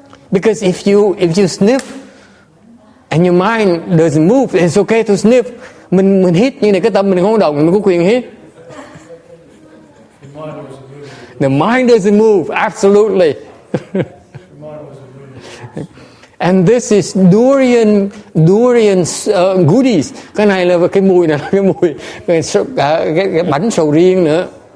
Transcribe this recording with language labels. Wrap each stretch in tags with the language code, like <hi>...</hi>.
<en>Because if you sniff and your mind doesn't move, it's okay to sniff.</en> <vi>Mình hít như này, cái tâm mình không có động, mình có quyền hít.</vi> <en>The mind doesn't move, absolutely. And this is durian goodies.</en> <vi>Cái này là cái mùi này, cái mùi cái bánh sầu riêng nữa.</vi>